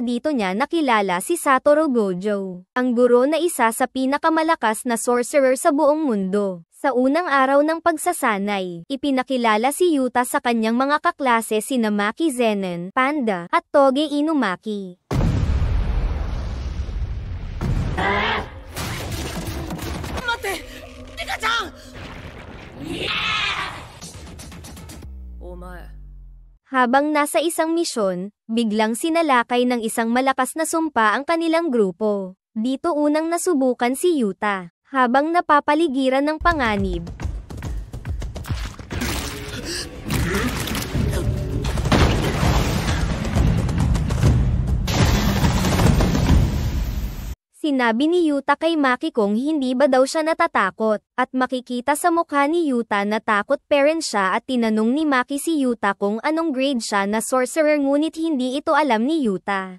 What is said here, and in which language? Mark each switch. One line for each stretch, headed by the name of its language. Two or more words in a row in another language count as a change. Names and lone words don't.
Filipino: Dito niya nakilala si Satoru Gojo, ang guro na isa sa pinakamalakas na sorcerer sa buong mundo. Sa unang araw ng pagsasanay, ipinakilala si Yuta sa kanyang mga kaklase sina Maki Zenin, Panda, at Toge Inumaki.
Japanese: Mate! Rika-chan! Omae.
Filipino: Habang nasa isang misyon, biglang sinalakay ng isang malakas na sumpa ang kanilang grupo. Dito unang nasubukan si Yuta. Habang napapaligiran ng panganib, sinabi ni Yuta kay Maki kung hindi ba daw siya natatakot, at makikita sa mukha ni Yuta na takot pa rin siya at tinanong ni Maki si Yuta kung anong grade siya na sorcerer ngunit hindi ito alam ni Yuta.